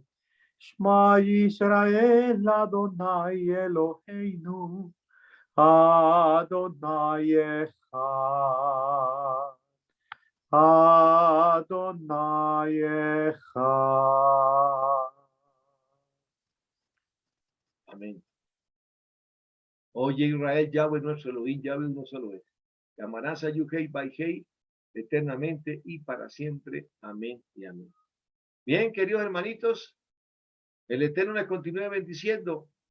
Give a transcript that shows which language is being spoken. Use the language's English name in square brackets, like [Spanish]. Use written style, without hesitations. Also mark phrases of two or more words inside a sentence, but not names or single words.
[Hebrew] שמע ישראל אדני אלהינו אדני אחד. אדני אחד. Amén. [Spanish] Oye, Israel, Yahweh nuestro Elohim, Yahweh uno solo es. Llamarás a Yuhei Baihei eternamente y para siempre. Amén y amén. Bien, queridos hermanitos, el Eterno les continúe bendiciendo.